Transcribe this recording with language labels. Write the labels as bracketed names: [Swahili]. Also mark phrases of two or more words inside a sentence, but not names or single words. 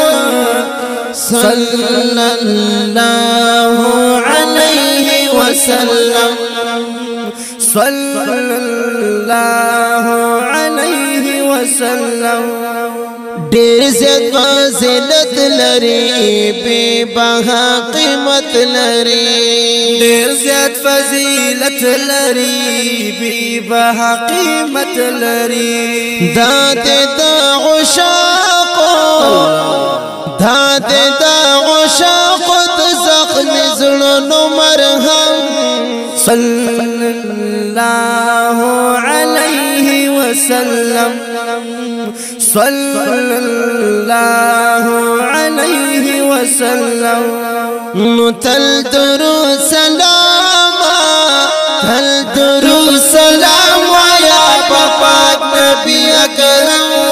[Arabic] صلی اللہ علیہ وسلم صلی اللہ علیہ وسلم [Pashto] ډیر زیات فضیلت لري [Urdu] بے بها [Pashto] قیمت لري ډیر زیات فضیلت لري [Urdu] بے بها [Pashto] قیمت لري داد د عشاق داد د عشاق د زخم زړونو مرهم [Arabic] صلی اللہ علیہ وسلم صلی اللہ علیہ وسلم [Pashto] تل درود سلام تل درود سلام یا پاک نبی اکرم